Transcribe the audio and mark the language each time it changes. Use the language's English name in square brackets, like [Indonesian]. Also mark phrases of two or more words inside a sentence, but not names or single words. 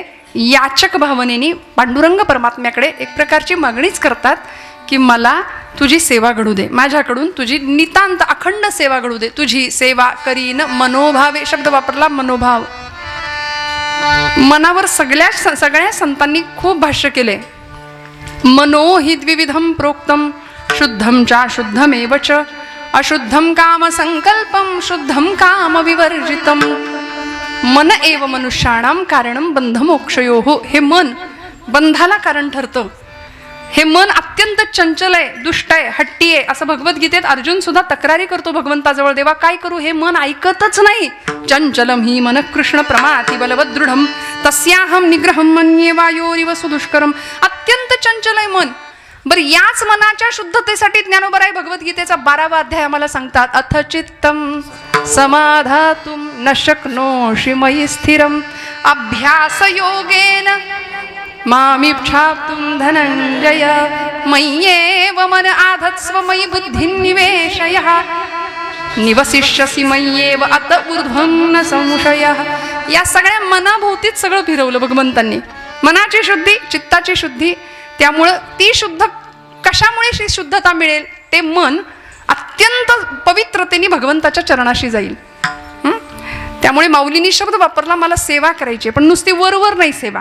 [Marathi] याचक भावनेने पांडुरंग परमात्म्याकडे एक प्रकारची मागणीच करतात की मला तुझी सेवा घडू दे, माझ्याकडून तुझी नितांत अखंड सेवा घडू दे. तुझी सेवा करीन मनोभावे, शब्द वापरला मनोभाव. मनावर सगळ्या संतांनी खूप भाष्य केले. [Sanskrit] मनो हि द्विविधम प्रोक्तम, शुद्धम च शुद्धमेव च, अशुद्धम काम संकल्पम, शुद्धम काम विवर्जितम. मन एव मनुष्याणाम कारणम बंध मोक्षयोः. [Marathi] हे मन बंधाला कारण ठरतं. हे मन अत्यंत चंचल आहे, दुष्ट आहे, हट्टी आहे, असं भगवद्गीतेत अर्जुन सुद्धा तक्रारी करतो भगवंताजवळ, देवा काय करू, हे मन ऐकतच नाही. [Sanskrit] चंचलम ही मन कृष्ण प्रमाति बलवद दृढम, तस्याहम निग्रहम मन्ये वायोरिव सुदुष्करम. [Marathi] अत्यंत चंचल आहे मन. बरं, याच मनाच्या शुद्धतेसाठी ज्ञानोबराय भगवद्गीतेचा 12वा अध्याय आम्हाला सांगतात, [Sanskrit] अथ चित्तम समाधातुं न शक्नोषि मयि स्थिरम् अभ्यासयोगेन मामिच्छाप्तुं धनञ्जय मय्येव मन आधत्स्व मयि बुद्धिं निवेशयः निवसिष्यसि मय्येव अत ऊर्ध्वं न संशयः. [Marathi] या सगळ्या मनाभोवतीच सगळं फिरवलं भगवंतांनी. मनाची शुद्धी, चित्ताची शुद्धी. त्यामुळं ती शुद्ध कशामुळे शुद्धता मिळेल? ते मन अत्यंत पवित्रतेने भगवंताच्या चरणाशी जाईल. त्यामुळे माऊलींनी शब्द वापरला, मला सेवा करायची, पण नुसती वरवर नाही सेवा.